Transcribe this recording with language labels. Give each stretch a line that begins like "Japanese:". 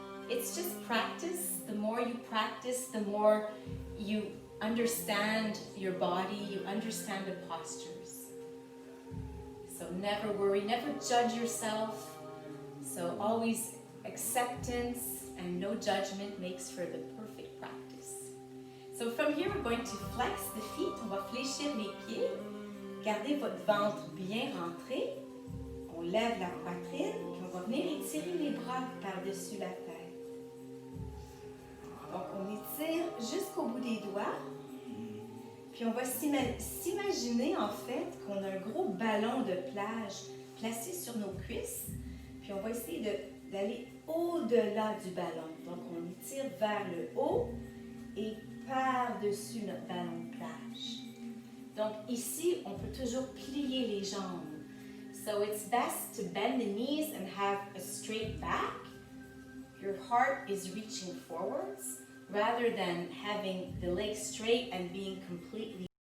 English: It's just practice. The more you practice, the more you understand your body, you understand the postures. So never worry, never judge yourself. So always acceptance and no judgment makes for the perfect practice. So from here, we're going to flex the feet.
French: On va fléchir les pieds. Gardez votre ventre bien rentré. On lève la poitrine, puis on va venir étirer les bras par-dessus la tête. Donc, on étire jusqu'au bout des doigts. Puis, on va s'imaginer, en fait, qu'on a un gros ballon de plage placé sur nos cuisses. Puis, on va essayer d'aller au-delà du ballon. Donc, on étire vers le haut et par-dessus notre ballon de plage. Donc, ici, on peut toujours plier les jambes.
English: So it's best to bend the knees and have a straight back. Your heart is reaching forwards rather than having the legs straight and being completely